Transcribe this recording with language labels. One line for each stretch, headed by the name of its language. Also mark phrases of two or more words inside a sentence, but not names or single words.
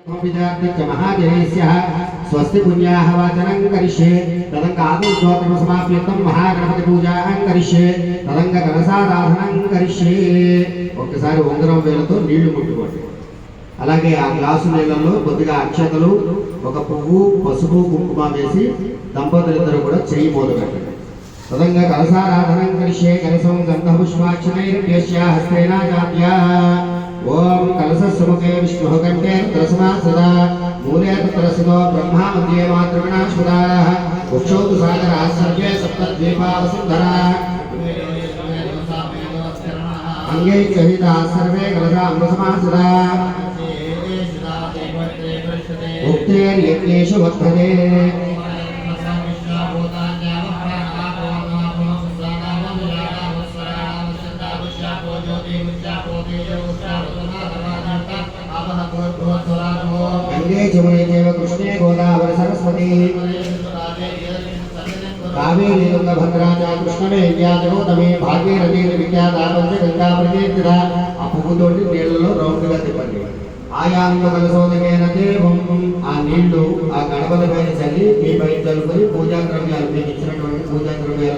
Sanskrit: महाजनेस्यः स्वस्ति पुण्याः वाचनं करिष्ये तदङ्गादौ स्तोत्रं समाप्यर्थं महागणपति पूजां करिष्ये तदङ्ग कलशाराधनं करिष्ये
Telugu: ఒక్కసారి ఉంగరం వేలతో నీళ్లు ముట్టుకోండి అలాగే ఆ గ్లాసు నీళ్ళల్లో కొద్దిగా అక్షతలు ఒక పువ్వు పసుపు కుంకుమ వేసి దంపతులిద్దరూ కూడా చెయ్యి మొదలుపెట్టండి
Sanskrit: తదంగ కలశారాధనం కరిష్యే కలశం గంధపుష్పాక్షనైర్యస్య హస్తేన జాత్యా ఓం కలశస్ముఖే విష్ణుః కంఠే రుద్రసమా సదా మూలే రుద్రసదో బ్రహ్మా మధ్యే మాతృగణాశ్వదాః ఉక్షౌతు సాగరాः సర్వే సప్తద్వీపావసుంధరాः अंगे सहिता सर्वे कलशाम्बसमासदाः उक्तेन यज्ञेषु वर्धते गंगे जमुने चैव कृष्णे गोदावरी सरस्वती कावेरी तुंगभद्रा च कृष्णवेण्या जगोदमे भागीरथी विख्याता पंचगंगा प्रकीर्तिता
Telugu: ఆ పువ్వుతోటి నీళ్ళలో రౌండ్గా తిప్పండి
Sanskrit: ఆయాంత కలశోదకేన దేవం
Telugu: ఆ నీళ్లు ఆ గణపతి పైన చల్లి మీ పైన చల్లుకొని పూజా ద్రవ్యాలు మీకు ఇచ్చినటువంటి పూజా ద్రవ్యాలు